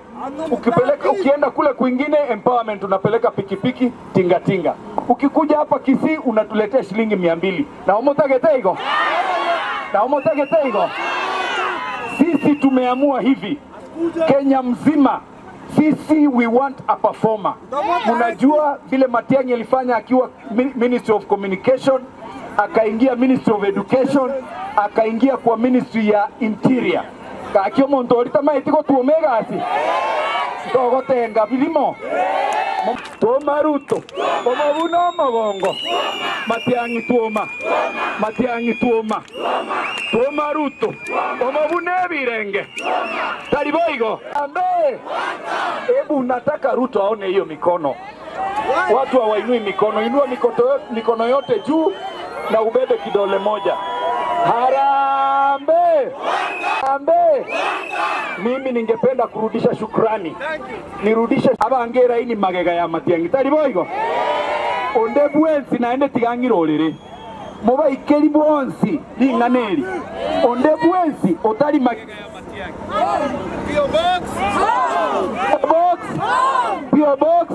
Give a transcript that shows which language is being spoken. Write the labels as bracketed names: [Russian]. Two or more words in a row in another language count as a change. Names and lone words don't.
[Swahili] Ukienda kule kwingine empowerment, unapeleka pikipiki tingatinga. Ukikuja hapa Kisii unatuletea shilingi 200. [Gusii] Na umotagete higo. [Swahili] Sisi tumeamua hivi. Kenya mzima sisi [English] we want a performer. [Swahili] Unajua vile Matiang'i alifanya akiwa [English] Ministry of Communication, [Swahili] akaingia [English] Ministry of Education, [Swahili] akaingia kwa Ministry ya Interior. [Gusii] Kakio montorita maitiko tuomega asi. Togotenga bilimo. Toma Ruto. Omabuna magongo. Matiang'i tuoma. Matiang'i tuoma. Toma Ruto. Omabune birenge. Taliboigo. Ambe. [Swahili] Ebu nataka Ruto aone hiyo mikono. Watu hawainui mikono. Inua mikono yote juu na ubebe kidole moja. Harambe. Harambe. Mimi ningependa kurudisha shukrani. Nirudishe abangera hii ni magega ya Matiang'i. Taliboigo. [Gusii] Onde bwensi naende tigangirorere. Moba ikeri bwonsi linganeri. Onde bwensi otali magega ya Matiang'i. Pio box.